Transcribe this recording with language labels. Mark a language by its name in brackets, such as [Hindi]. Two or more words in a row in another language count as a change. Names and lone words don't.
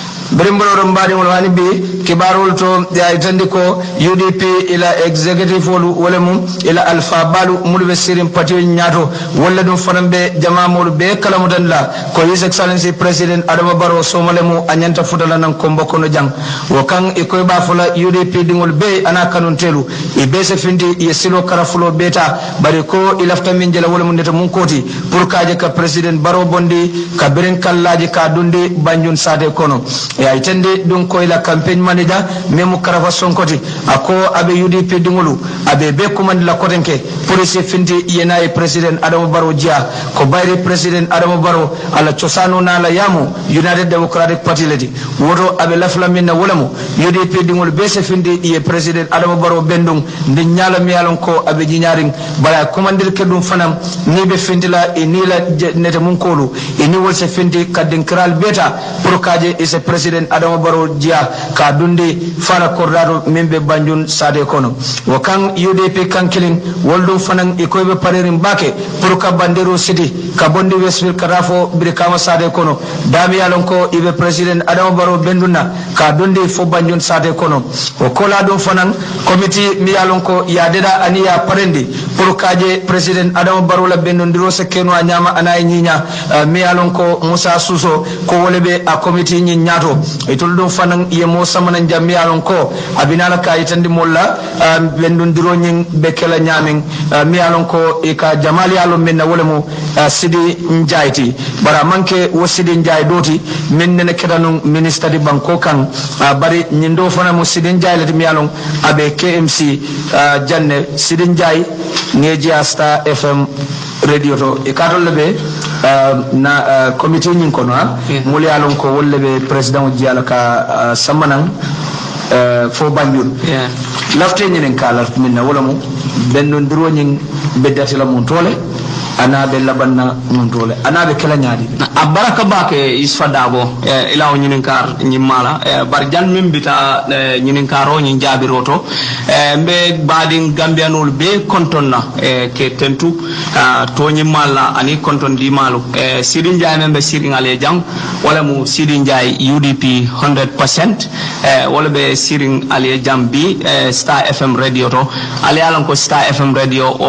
[Mandingo] berimbolo mbadi wala hani bi kibarul to ya itandiko UDP ila executive wolu wala mum ila alfa balu mulbe sirim pati nyato wala dum fanambe jama molu be kala mudalla ko [English] his excellency president [Mandingo] Adama Barrow somalemu anyanta futala nan kombo kono jang wo kan e koy ba fula UDP dingol be ana kanun telu e be se findi e silo karafulo beta bari ko ilafta min jela wala mun neta mun koti pour kaje ka president Barrow bondi ka beren kallaji ka dundi banjun sade kono e ay tende dum ko ila [English] campaign manager [Mandingo] memu karafa sonkoti ako abe UDP dingolu abe be command la kotenke pour se findi yena e president Adama Barrow dia ko bayri president Adama Barrow ala chosano na la yamu United Democratic Party ledi woto abe lafla minna wolamu UDP dingol be se findi e president Adama Barrow bendum ndi nyala mi yalon ko abe jinyaring bala commander kedum fanam ni be findila e ni la nete mun kolu e ni wol se findi kadin kral beta pour kaje e se president Adama Barrow dia ka dundi fala kordado membe banjun sade kono wo kan UDP kankilin woldum fanan e koybe parerin bake pour ka bandero city ka bondi Westfield karafo birkama sade kono dami yalon ko ibe president Adama Barrow benduna ka dundi fo banjun sade kono o kola dum fanan committee mi yalon ko ya deda aniya parendi pour kaje president Adama Barrow la bendondiro se keno anyama anay nyinya mi yalon ko Musa Suso ko wolebe a committee nyi nyato e tol dum fanan ye mo samana jammi yalon ko abinala ka itandi molla bendondiro nyi bekela nyamin mi yalon ko e ka jamali yalon menna wolemo Sidi Njaiti bara manke wo Sidi Njai doti min ne kedanum minister di banko kan bari nyindo fana mo Sidi Njai lati mi yalon abe KMC janne Sidi Njai ngeji Star FM radio to e katol lebe na committee nyin kono muli yalon ko wollebe president jiala ka samanan fo banjul lafte nyen kala minna wala mo benno ndiro nyin beddati la mon tole anabe labanna mon tole anabe kala nyaadi abaraka bake Yusupha Darboe ila o nyinin kar nyimala bar jan mimbita nyinin karo nyin jabiroto mbe badin gambianol be kontonna ke tentu to nyimala ani konton di malu Sidin Jay membe siring ale jang wala mu Sidin Jay UDP 100% wala be siring ale jam bi Star FM radio to ale alan ko Star FM radio o